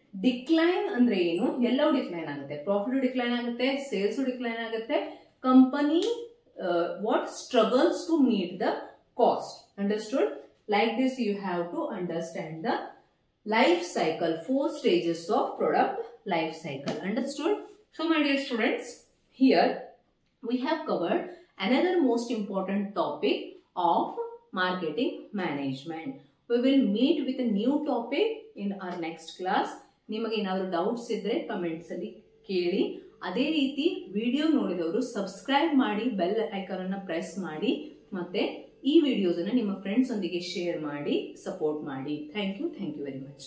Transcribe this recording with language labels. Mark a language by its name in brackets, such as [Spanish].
[Kannada] Decline ಅಂದ್ರೆ ಏನು? ಎಲ್ಲವೂ ಡಿಕ್ಲೈನ್ ಆಗುತ್ತೆ. ಪ್ರಾಫಿಟ್ ಡಿಕ್ಲೈನ್ ಆಗುತ್ತೆ, ಸೇಲ್ಸ್ ಡಿಕ್ಲೈನ್ ಆಗುತ್ತೆ. [English] Company what struggles to meet the cost. Understood? Like this you have to understand the life cycle, 4 stages of product life cycle. Understood? So my dear students, here we have covered another most important topic of marketing management. We will meet with a new topic in our next class. [Kannada] ನಿಮಗೆ ಏನಾದರೂ doubts ಇದ್ರೆ comments ಅಲ್ಲಿ ಕೇಳಿ. ಅದೇ ರೀತಿ video ನೋಡಿದವರು subscribe ಮಾಡಿ, bell icon ಅನ್ನು ಪ್ರೆಸ್ ಮಾಡಿ, ಮತ್ತೆ ಈ ವಿಡಿಯೋಸ್ ಅನ್ನು ನಿಮ್ಮ ಫ್ರೆಂಡ್ಸ್ ಒಂದಿಗೆ ಶೇರ್ ಮಾಡಿ, ಸಪೋರ್ಟ್ ಮಾಡಿ. [English] Thank you very much.